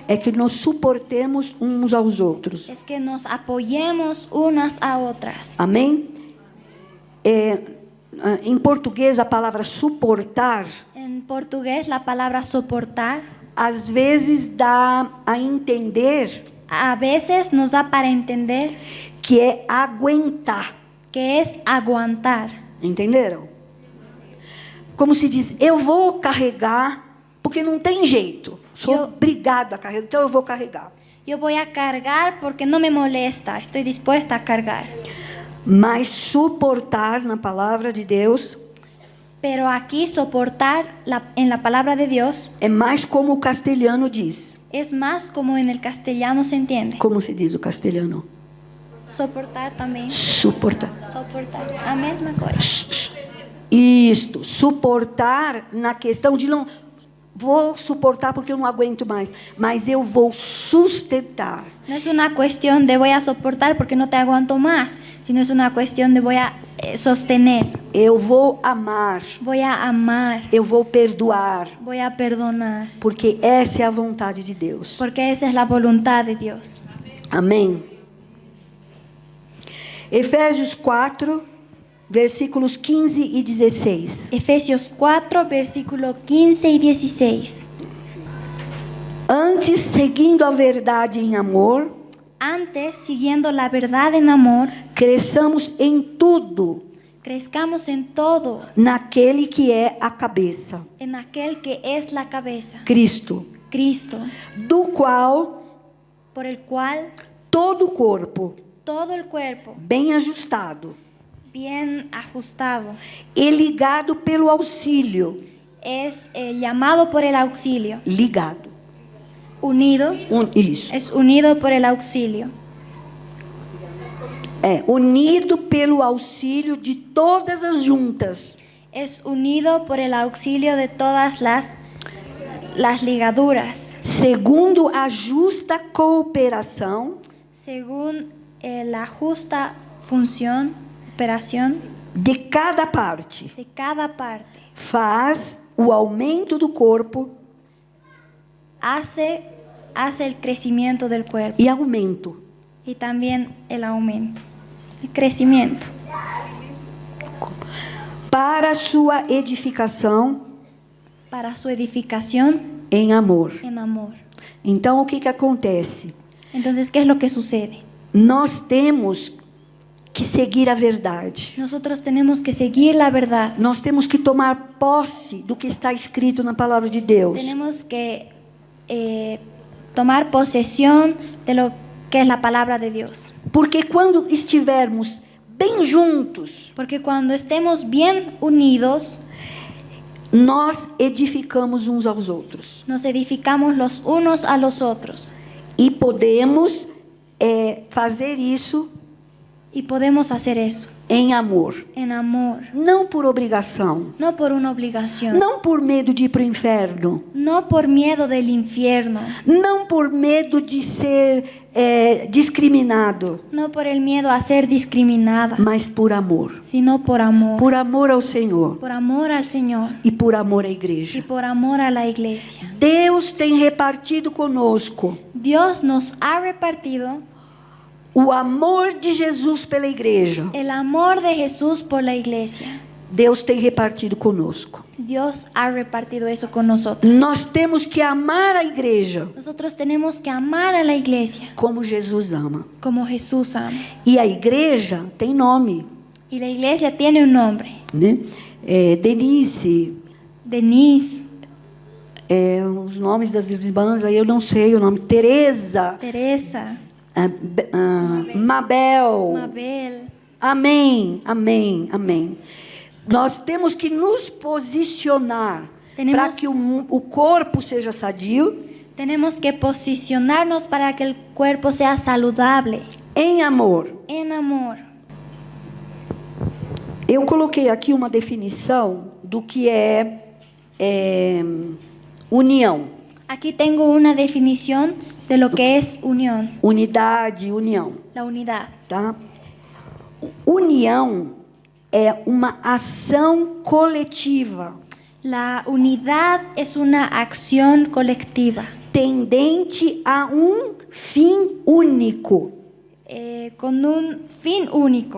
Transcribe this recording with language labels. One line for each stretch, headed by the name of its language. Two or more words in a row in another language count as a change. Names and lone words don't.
Portuguese: é que nós suportemos uns aos outros.
Spanish: es que nos apoyemos unas a otras.
Portuguese: Amém? Em português, a palavra suportar,
Spanish: En portugués, la palabra soportar
Portuguese: às vezes dá a entender
Spanish: a veces nos da para entender
Portuguese: que é aguentar.
Spanish: que es aguantar.
Portuguese: Entenderam? Como se diz, eu vou carregar porque não tem jeito. Sou obrigado a carregar, então eu vou carregar.
Spanish: Yo voy a cargar porque no me molesta, estoy dispuesta a cargar.
Portuguese: Mas suportar na palavra de Deus
Spanish: Pero aquí soportar en la palabra de Dios
Portuguese: é mais como o castelhano diz.
Spanish: es más como en el castellano se entiende.
Portuguese: Como se diz o castelhano?
Spanish: Soportar también.
Portuguese: Suportar. Soportar. A mesma coisa. Isto, suportar na questão de não vou suportar porque eu não aguento mais, mas eu vou sustentar.
Spanish: No es una cuestión de voy a soportar porque no te aguanto más, sino es una cuestión de voy a sostener,
Portuguese: Eu vou amar,
Spanish: voy a amar,
Portuguese: eu vou perdoar,
Spanish: voy a perdonar,
Portuguese: porque essa é a vontade de Deus.
Spanish: porque esa es la voluntad de Dios.
Portuguese: Amém. Efésios 4, versículos 15 e 16.
Spanish: Efesios 4, versículo 15 y 16.
Portuguese: Antes, seguindo a verdade em amor,
Spanish: Antes, siguiendo la verdad en amor,
Portuguese: cresçamos em tudo
Spanish: crezcamos en todo,
Portuguese: naquele que é a cabeça,
Spanish: en aquel que es la cabeza,
Portuguese: Cristo,
Spanish: Cristo,
Portuguese: do qual
Spanish: por el cual
Portuguese: todo o corpo,
Spanish: todo el cuerpo,
Portuguese: bem ajustado
Spanish: bien ajustado,
Portuguese: e ligado pelo auxílio,
Spanish: es llamado por el auxilio,
Portuguese: ligado,
Spanish: unido,
Portuguese: isso,
Spanish: es unido por el auxilio,
Portuguese: unido pelo auxílio de todas as juntas,
Spanish: es unido por el auxilio de todas las ligaduras,
Portuguese: segundo a justa cooperação
Spanish: según la justa función, operación
Portuguese: de cada parte,
Spanish: de cada parte,
Portuguese: faz o aumento do corpo
Spanish: hace el crecimiento del cuerpo
Portuguese: e aumento.
Spanish: y también el aumento, el crecimiento,
Portuguese: para sua edificação
Spanish: para su edificación
Portuguese: em amor.
Spanish: en amor.
Portuguese: Então, o que acontece?
Spanish: Entonces, ¿qué es lo que sucede?
Portuguese: Nós temos que seguir a verdade.
Spanish: Nosotros tenemos que seguir la verdad.
Portuguese: Nós temos que tomar posse do que está escrito na palavra de Deus.
Spanish: Tenemos que tomar posesión de lo que es la palabra de Dios.
Portuguese: Porque quando estivermos bem juntos,
Spanish: Porque cuando estemos bien unidos,
Portuguese: nós edificamos uns aos outros.
Spanish: nos edificamos los unos a los otros.
Portuguese: E podemos fazer isso
Spanish: Y podemos hacer eso
Portuguese: em amor.
Spanish: en amor,
Portuguese: Não por obrigação.
Spanish: no por una obligación,
Portuguese: Não por medo de ir para o inferno.
Spanish: no por miedo del infierno,
Portuguese: Não por medo de ser discriminado.
Spanish: no por el miedo a ser discriminada,
Portuguese: Mas por amor.
Spanish: sino por amor.
Portuguese: Por amor ao Senhor.
Spanish: Por amor al Señor
Portuguese: E por amor à
Spanish: y
Portuguese: igreja.
Spanish: por amor a la iglesia.
Portuguese: Deus tem repartido conosco
Spanish: Dios nos ha repartido
Portuguese: o amor de Jesus pela igreja.
Spanish: el amor de Jesús por la iglesia.
Portuguese: Deus tem repartido conosco.
Spanish: Dios ha repartido eso con nosotros.
Portuguese: Nós temos que amar a igreja
Spanish: Nosotros tenemos que amar a la iglesia
Portuguese: como Jesus ama.
Spanish: como Jesús ama.
Portuguese: E a igreja tem nome,
Spanish: Y la iglesia tiene un nombre.
Portuguese: né? Denise,
Spanish: Denise,
Portuguese: os nomes das irmãs aí eu não sei o nome. Teresa,
Spanish: Teresa,
Portuguese: Mabel.
Spanish: Mabel.
Portuguese: Amém, amém, amém. Nós temos que nos posicionar para que o corpo seja sadio.
Spanish: Tenemos que posicionarnos para que el cuerpo sea saludable,
Portuguese: Em amor.
Spanish: en amor.
Portuguese: Eu coloquei aqui uma definição do que é união.
Spanish: Aquí tengo una definición de lo que es unión,
Portuguese: Unidade, união.
Spanish: la unidad.
Portuguese: Tá? União é uma ação coletiva
Spanish: La unidad es una acción colectiva
Portuguese: tendente a um fim único.
Spanish: con un fin único.